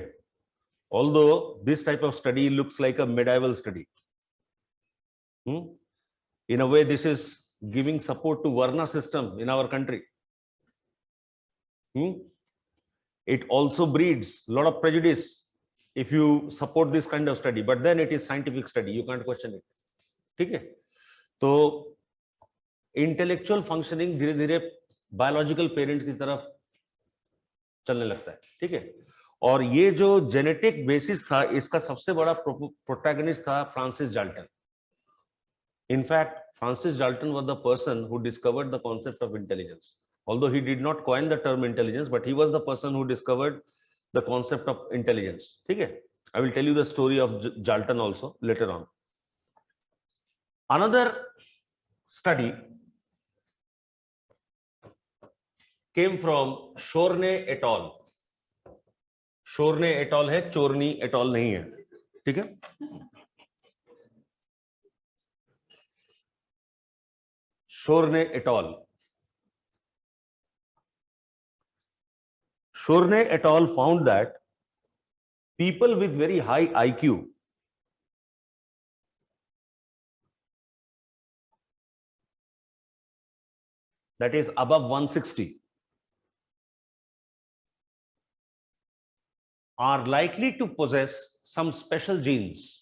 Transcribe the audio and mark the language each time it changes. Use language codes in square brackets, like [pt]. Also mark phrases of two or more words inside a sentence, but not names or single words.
[en] Although this type of study looks like a medieval study, in a way this is giving support to Varna system in our country. It also breeds a lot of prejudice if you support this kind of study, but then it is scientific study, you can't question it. [hi] ठीक है, तो [en] intellectual functioning [hi] धीरे धीरे [en] biological parents [hi] की तरफ चलने लगता है. ठीक है, और ये जो [en] genetic basis [hi] था इसका सबसे बड़ा प्रोटैगनिस्ट था फ्रांसिस डाल्टन. [en] infact Francis Dalton was the person who discovered the concept of intelligence. Although he did not coin the term intelligence, but he was the person who discovered the concept of intelligence. Okay, I will tell you the story of Dalton also later on. Another study came from Chorney et al. [hi] Chorney et al है, Chorney et al नहीं है. ठीक है, Chorney et al. Chorney et al. [en] Found that people with very high IQ, that is above 160, are likely to possess some special genes.